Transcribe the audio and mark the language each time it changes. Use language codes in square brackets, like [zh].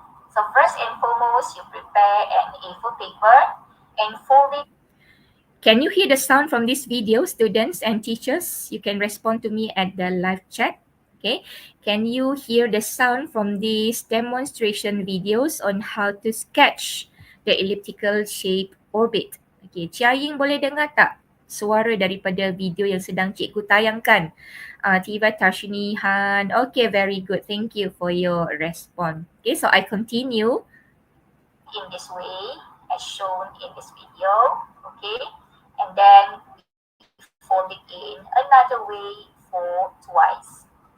[en] So first and foremost, you prepare an A4 paper and fold it. Can you hear the sound from this video, students and teachers? You can respond to me at the live chat. Okay. Can you hear the sound from these demonstration videos on how to sketch the elliptical shape orbit? Okay. [ms] Ciaying boleh dengar tak suara daripada video yang sedang cikgu tayangkan? [en] Tiba Tashinihan. Okay, very good. Thank you for your response. Okay, so I continue in this way as shown in this video. Okay, and then we fold it in another way for twice.